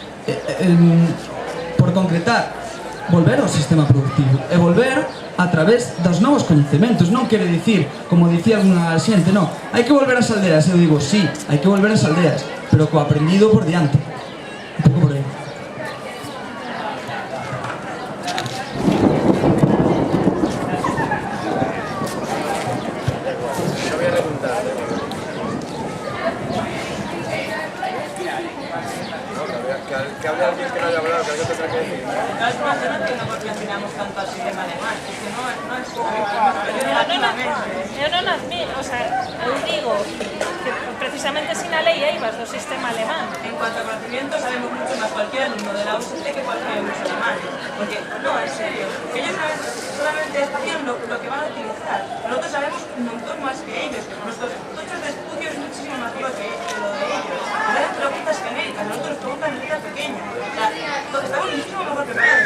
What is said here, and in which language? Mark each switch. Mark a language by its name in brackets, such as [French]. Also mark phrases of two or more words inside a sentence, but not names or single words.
[Galician] Por concretar, volver ao sistema productivo e volver a través dos novos coñecementos. Non quere dicir, como dicía unha xente, non, hai que volver ás aldeas. Eu digo, sí, hai que volver ás aldeas, pero co aprendido por diante. Un pouco por aí. [Spanish] Que hable alguien que no haya hablado, que alguien tendrá que decir. No, es más, yo no entiendo por qué afinamos tanto al sistema alemán. Es que no es [Galician] Eu non admiro, [Spanish] o sea, [Galician] eu digo que precisamente sin a lei eivas do sistema alemán. [Spanish] En cuanto a conocimiento, sabemos mucho más cualquier alumno de la UST que cualquier alumno alemán. Porque, no, en serio, ellos solamente estudian lo que van a utilizar. Nosotros sabemos un montón más que ellos. Nuestros tochos de estudio es muchísimo más duro que lo de ellos. Nos hacen preguntas genéricas, nosotros nos preguntan en letra pequeña. O sea, estamos muchísimo mejor preparados.